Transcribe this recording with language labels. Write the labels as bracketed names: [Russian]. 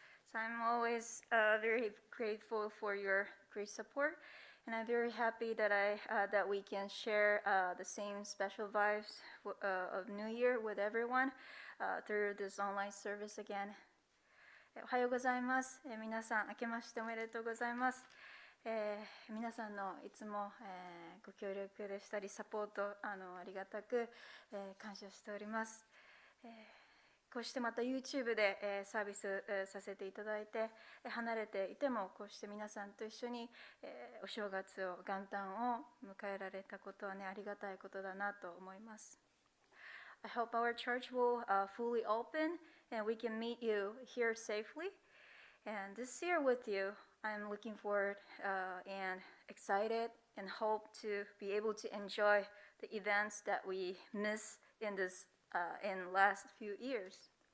[English] So I'm always very grateful for your great support, and I'm very happy that that we can share the same special vibes of New Year with everyone through this online service again. [Japanese] おはようございます。皆さん、明けましておめでとうございます。皆さんのいつも、ご協力でしたりサポートありがたく、感謝しております。こうしてまた YouTube で、サービス、させていただいて、離れていてもこうして皆さんと一緒に、お正月を元旦を迎えられたことはね、ありがたいことだなと思います。 [English] I hope our church will fully open and we can meet you here safely. And this year with you, I'm looking forward and excited and hope to be able to enjoy the events that we miss in this in last few years.